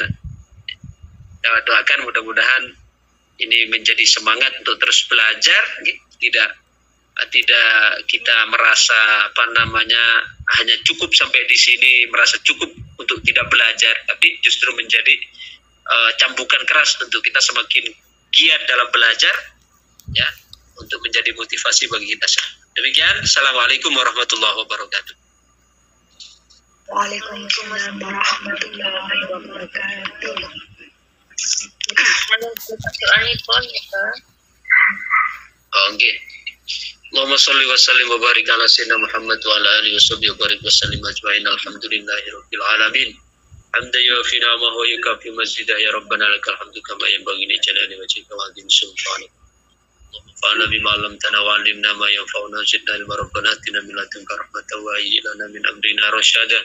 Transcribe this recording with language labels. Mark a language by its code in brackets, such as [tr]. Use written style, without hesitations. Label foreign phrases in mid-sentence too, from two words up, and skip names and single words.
[id] Doakan mudah-mudahan ini menjadi semangat untuk terus belajar, tidak kita merasa hanya cukup sampai di sini, merasa cukup untuk tidak belajar, tapi justru menjadi cambukan keras untuk kita semakin giat dalam belajar, ya, untuk menjadi motivasi bagi kita semua. Demikian, [ar] السلام عليكم ورحمة الله وبركاته. وعليكم السلام ورحمة الله وبركاته. [jv] Doanipun ya. Oke. [ar] اللهم صل وسلم وبارك على سيدنا محمد وعلى آله وصحبه وبارك وسلم أجمعين. الحمد لله رب العالمين. حمدا يوافي نعمه ويكافئ مزيده يا ربنا لك الحمد كما ينبغي لجلال وجهك وعظيم سلطانك. اللهم بما علمتنا وعلمنا ما ينفعنا زدنا علما ربنا آتنا من لدنك رحمة وهيئ لنا من أمرنا رشدا.